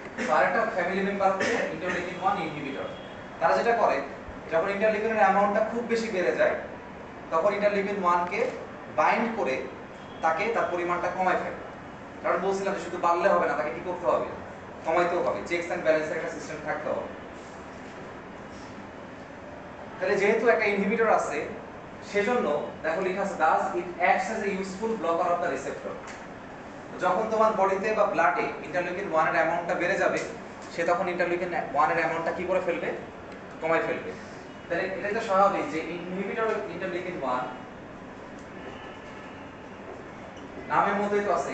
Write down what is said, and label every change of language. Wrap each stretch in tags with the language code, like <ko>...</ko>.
<bn>তো আরেকটা family member হচ্ছে ইন্টারলিউকিন 1 ইনহিবিটর। তারা যেটা করে, যখন ইন্টারলিউকিনের অ্যামাউন্টটা খুব বেশি বেড়ে যায় তখন ইন্টারলিউকিন 1 কে বাইন্ড করে তাকে তার পরিমাণটা কমায় ফেলে। কারণ বলছিলাম যে শুধু বাড়লে হবে না, তাকে কি করতে হবে? কমাইতেও হবে। চেকস এন্ড ব্যালেন্সের একটা সিস্টেম থাকতে হবে। তাহলে যেহেতু একটা ইনহিবিটর আছে সেজন্য দেখো লেখা আছে</bn> <en>does it acts as a useful blocker of the receptor।</en> <bn>যখন তোমার বডিতে বা ব্লাডে ইন্টারলিউকিন 1 এর অ্যামাউন্টটা বেড়ে যাবে সে তখন ইন্টারলিউকিন 1 এর অ্যামাউন্টটা কি করে ফেলবে? কমায় ফেলবে। তাহলে এটাই তো স্বাভাবিক যে ইনহিবিটর ইন্টারলিউকিন 1 নামের মধ্যেই তো আছে।</bn>